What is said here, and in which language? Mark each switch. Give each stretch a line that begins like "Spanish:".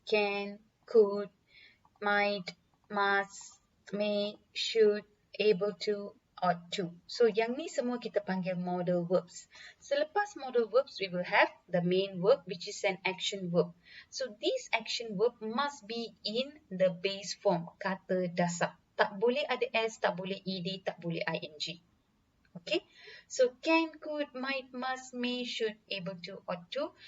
English: Can, could, might, must, may, should, able to, ought to.
Malay: So, yang ni semua kita panggil modal verbs.
English: Selepas modal verbs, we will have the main verb, which is an action verb. So, this action verb must be in the base form,
Malay: kata dasar. Tak boleh ada S, tak boleh ED, tak boleh ING.
English: Okay? So, can, could, might, must, may, should, able to, ought to.